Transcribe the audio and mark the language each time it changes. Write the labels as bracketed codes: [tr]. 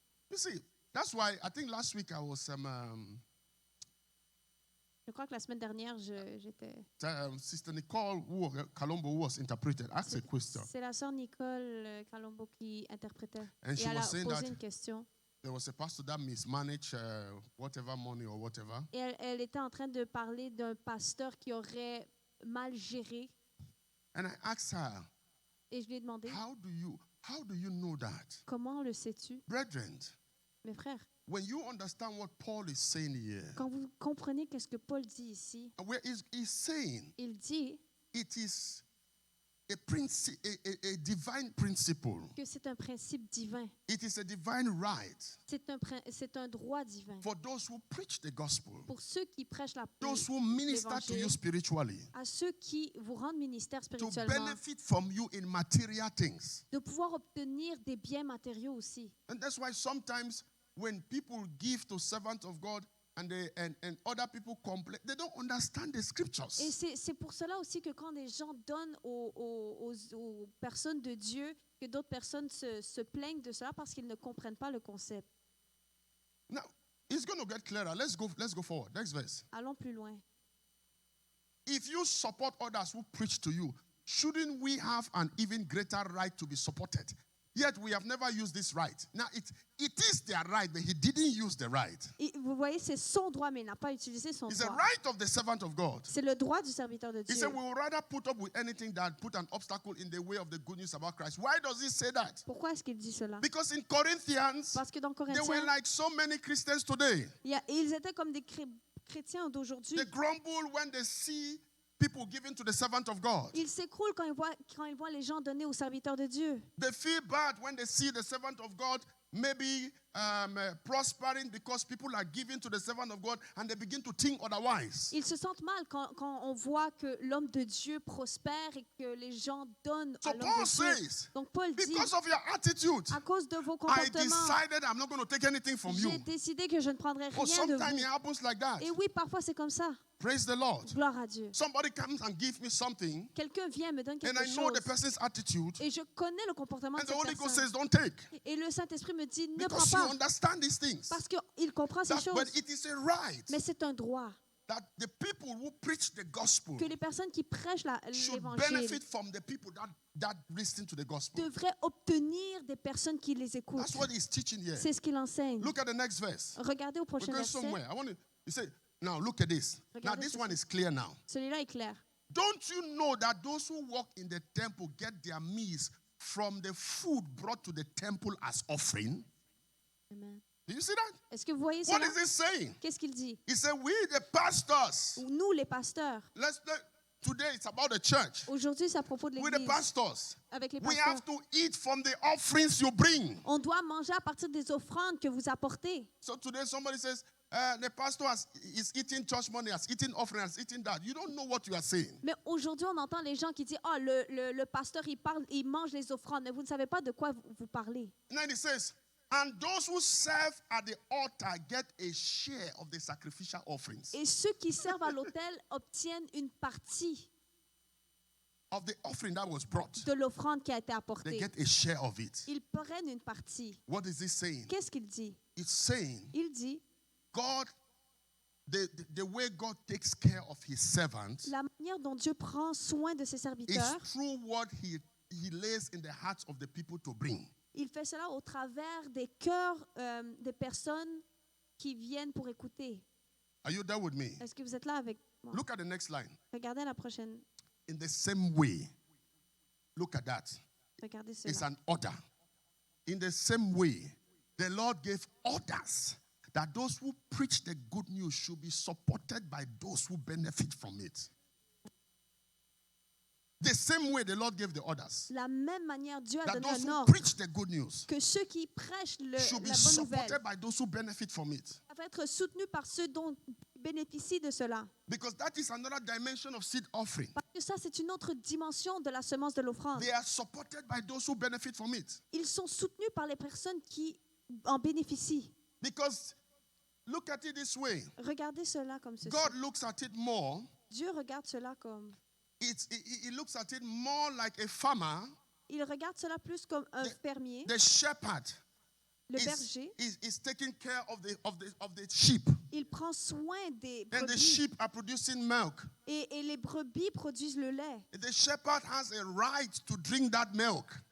[en] You see, that's why I think last week I was [fr] Je crois que la semaine dernière, j'étais... [en] Sister Nicole Kalombo who was interpreted asked a question. [fr] C'est la sœur Nicole Kalombo qui interprétait. [en] And [fr] Et [en] she [fr] elle a [en] was saying [fr] posé [en] that [fr] une question. [en] there was a pastor that mismanaged whatever money or whatever. [fr] Et elle était en train de parler d'un pasteur qui aurait mal géré. [en] And I asked her, [fr] Et je lui ai demandé, [en] how do you know that? [fr] comment le sais-tu? [en] Brethren, [fr] Mes frères, [en] when you understand what Paul is saying here, [fr] quand vous comprenez qu'est-ce que Paul dit ici, [en] where he's saying [fr] il dit [en] it is a divine principle. [fr] que c'est un principe divin. [en] It is a divine right [fr] C'est un droit divin. [en] for those who preach the gospel, [fr] Pour ceux qui prêchent [en] those who minister to you [fr] l'évangile, [en] spiritually, [fr] à ceux qui vous rendent ministère [en] to [fr] spirituellement, [en] benefit from you in material things. [fr] de pouvoir obtenir des biens matériaux aussi. [en] And that's why sometimes when people give to servants of God and other people complain, they don't understand the scriptures. [fr] Et c'est pour cela aussi que quand les gens donnent aux personnes de Dieu, que d'autres personnes se plaignent de cela parce qu'ils ne comprennent pas le concept. [en] Now, it's going to get clearer. Let's go forward. Next verse. [fr] Allons plus loin. [en] If you support others who preach to you, shouldn't we have an even greater right to be supported? Yet we have never used this right. Now, it is their right, but he didn't use the right. [fr] Et vous voyez, c'est son droit, mais il n'a pas utilisé son [en] It's the [fr] droit. [en] right of the servant of God. [fr] C'est le droit du serviteur de [en] He [fr] Dieu. [en] said, we would rather put up with anything than put an obstacle in the way of the good news about Christ. Why does he say that? [fr] Pourquoi est-ce qu'il dit cela? [en] Because in Corinthians, [fr] Parce que dans [en] they were [fr] Corinthiens, [en] like so many Christians today. [fr] ils étaient comme des chrétiens d'aujourd'hui. [en] They grumble when they see people giving to the servant of God. [fr] Ils s'écroulent quand ils voient les gens donner aux serviteurs de Dieu. [en] They feel bad when they see the servant of God maybe prospering because people are giving to the servant of God and they begin to think otherwise. [fr] Ils se sentent mal quand on voit que l'homme de Dieu prospère et que les gens donnent à l'homme [en] Paul [fr] de Dieu. [en] says, [fr] Donc Paul dit, [en] because of your attitude, [fr] à cause de vos [en] I [fr] comportements, [en] decided I'm not going to take anything from you. [fr] j'ai décidé que je ne prendrai [en] Oh, [fr] rien de [en] sometimes it [fr] vous. [en] happens like that. [fr] Et oui, parfois c'est comme ça. [en] Praise the Lord. [fr] Gloire à Dieu. [en] Somebody comes and gives me something, [fr] Quelqu'un vient me donne [en] and [fr] quelque [en] I know the [fr] chose. [en] person's attitude, [fr] Et je connais le comportement [en] and [fr] de [en] the [fr] cette [en] Holy Ghost [fr] personne. [en] says, don't take. [fr] Et le Saint-Esprit me dit, ne prends [en] Because you [fr] pas. [en] understand these things. [fr] Parce qu'il comprend ces [en] That, but [fr] choses. [en] it is a right [fr] Mais c'est un droit [en] that the people who preach the gospel [fr] que les personnes qui prêchent [en] should [fr] l'évangile [en] benefit from the people that listen to the gospel. [fr] devraient obtenir des personnes qui les écoutent. [en] That's what he's teaching here. [fr] C'est ce qu'il enseigne. [en] Look at the next verse. [fr] Regardez au [en] We're [fr] prochain [en] going [fr] verset. [en] somewhere. I want to. He said, now look at this. Now [fr] Regardez [en] this [fr] ceci. [en] one is clear now. [fr] Celui-là est clair. [en] Don't you know that those who work in the temple get their meals from the food brought to the temple as offering? Amen. Do you see that? [fr] Est-ce que vous voyez [en] What [fr] cela? [en] is he saying? [fr] Qu'est-ce qu'il dit? [en] He said, we the pastors. [fr] Nous, les pasteurs. [en] Today it's about the church. [fr] Aujourd'hui, c'est à propos de [en] We the [fr] l'Église. [en] pastors. [fr] Avec les [en] We [fr] pasteurs. [en] have to eat from the offerings you bring. [fr] On doit manger à partir des offrandes que vous apportez. [en] So today somebody says, the pastor is eating church money, has eaten offering, has eaten that. You don't know what you are saying. [fr] Mais aujourd'hui, on entend les gens qui disent, ah, le pasteur, il mange les offrandes. Mais vous ne savez pas de quoi vous parlez. [en] And then it says, and those who serve at the altar get a share of the sacrificial offerings. [fr] Et ceux qui servent à l'autel obtiennent une partie [en] Of the offering that was brought. [fr] de l'offrande qui a été [en] They [fr] apportée. [en] get a share of it. [fr] Ils prennent une partie. [en] What is he saying? [fr] Qu'est-ce qu'il dit? [en] It's saying [fr] Il dit, [en] God, the way God takes care of his servants [fr] la manière dont Dieu prend soin de ses [en] is [fr] serviteurs, [en] through what he lays in the hearts of the people to bring. [fr] il fait cela au travers des cœurs des personnes qui viennent pour écouter. [en] Are you there with me? [fr] Est-ce que vous êtes là avec moi? [en] Look at the next line. [fr] Regardez la prochaine. [en] In the same way, look at that. [fr] Regardez [en] It's [fr] cela. [en] an order. In the same way, the Lord gave orders that those who preach the good news should be supported by those who benefit from it. The same way the Lord gave the orders. [fr] La même manière, Dieu a [en] That [fr] donné [en] those [fr] un [en] who [fr] ordre [en] preach the good news [fr] que ceux qui prêchent [en] should be [fr] la bonne nouvelle [en] supported by those who benefit from it. [fr] doivent être soutenus par ceux dont bénéficient de cela. [en] Because that is another dimension of seed offering. [fr] Parce que ça, c'est une autre dimension de la semence de l'offrande. [en] They are supported by those who benefit from it. [fr] Ils sont soutenus par les personnes qui en bénéficient. [en] Because look at it this way. [fr] Regardez cela comme ceci. [en] God looks at it more. [fr] Dieu regarde cela comme... [en] He looks at it more like a farmer. [fr] Il regarde cela plus comme un fermier, [en] The shepherd [fr] le berger. [en] is taking care of the sheep. [fr] Il prend soin des [en] And the [fr] brebis. [en] sheep are producing milk. [fr] Et les brebis produisent le lait. [en] The shepherd has a right to drink that milk.